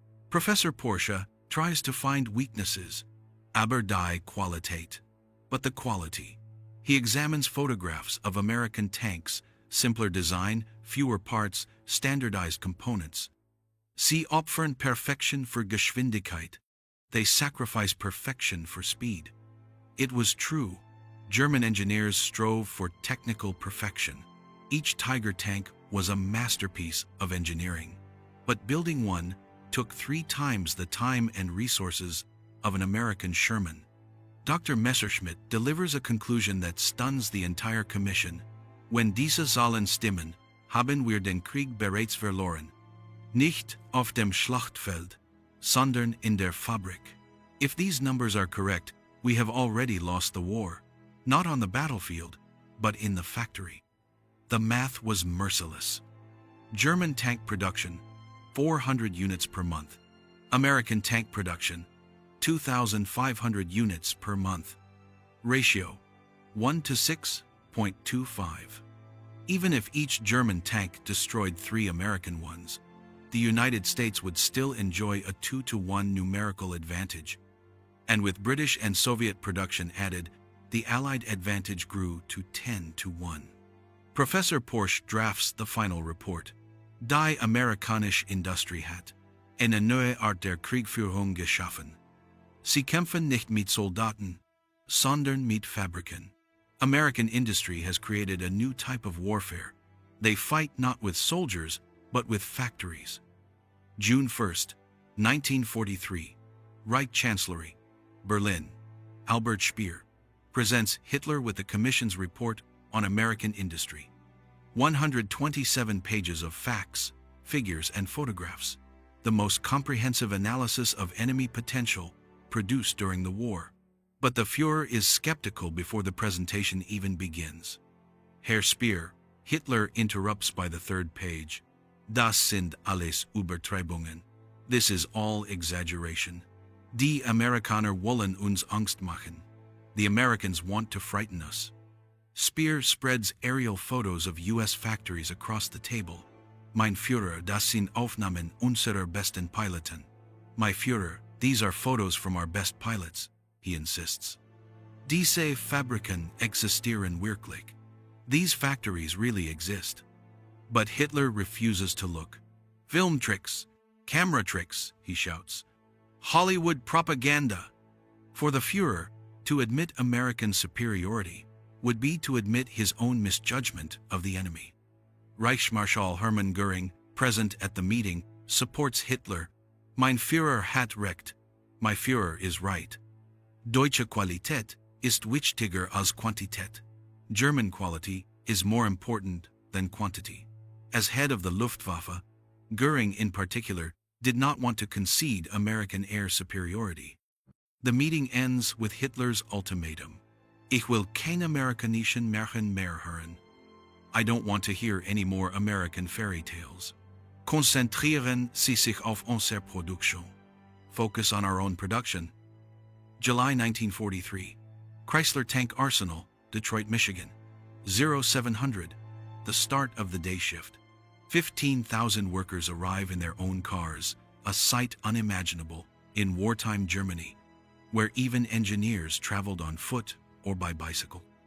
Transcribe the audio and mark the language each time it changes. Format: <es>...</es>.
<en>Professor Porsche tries to find weaknesses,</en> <de>aber die Qualität.</de> <en>But the quality. He examines photographs of American tanks, simpler design, fewer parts, standardized components.</en> <de>Sie opfern Perfektion für Geschwindigkeit.</de> <en>They sacrifice perfection for speed. It was true. German engineers strove for technical perfection. Each Tiger tank was a masterpiece of engineering. But building one took 3 times the time and resources of an American Sherman. Dr. Messerschmitt delivers a conclusion that stuns the entire commission.</en> <de>Wenn diese Zahlen stimmen, haben wir den Krieg bereits verloren. Nicht auf dem Schlachtfeld, sondern in der Fabrik.</de> <en>If these numbers are correct, we have already lost the war. Not on the battlefield, but in the factory. The math was merciless. German tank production, 400 units per month. American tank production, 2,500 units per month. Ratio, 1 to 6.25. Even if each German tank destroyed 3 American ones, the United States would still enjoy a 2-to-1 numerical advantage. And with British and Soviet production added, the Allied advantage grew to 10-to-1. Professor Porsche drafts the final report.</en> <de>Die amerikanische Industrie hat eine neue Art der Kriegführung geschaffen. Sie kämpfen nicht mit Soldaten, sondern mit Fabriken.</de> <en>American industry has created a new type of warfare. They fight not with soldiers, but with factories. June 1st, 1943. Reich Chancellery, Berlin. Albert Speer presents Hitler with the Commission's report on American industry. 127 pages of facts, figures, and photographs. The most comprehensive analysis of enemy potential produced during the war. But the Führer is skeptical before the presentation even begins. Herr Speer, Hitler interrupts by the 3rd page.</en> <de>Das sind alles Übertreibungen.</de> <en>This is all exaggeration.</en> <de>Die Amerikaner wollen uns Angst machen.</de> <en>The Americans want to frighten us. Speer spreads aerial photos of US factories across the table.</en> <de>Mein Führer, das sind Aufnahmen unserer besten Piloten.</de> <en>My Führer, these are photos from our best pilots, he insists.</en> <de>Diese Fabriken existieren wirklich.</de> <en>These factories really exist. But Hitler refuses to look. Film tricks, camera tricks, he shouts. Hollywood propaganda. For the Führer, to admit American superiority would be to admit his own misjudgment of the enemy. Reichsmarschall Hermann Göring, present at the meeting, supports Hitler.</en> <de>Mein Führer hat recht.</de> <en>My Führer is right.</en> <de>Deutsche Qualität ist wichtiger als Quantität.</de> <en>German quality is more important than quantity. As head of the Luftwaffe, Göring in particular did not want to concede American air superiority. The meeting ends with Hitler's ultimatum.</en> <de>Ich will kein amerikanischen Märchen mehr hören.</de> <en>I don't want to hear any more American fairy tales.</en> <de>Konzentrieren Sie sich auf unsere Produktion.</de> <en>Focus on our own production. July 1943. Chrysler Tank Arsenal, Detroit, Michigan. 0700. The start of the day shift. 15,000 workers arrive in their own cars, a sight unimaginable in wartime Germany, where even engineers traveled on foot or by bicycle.</en>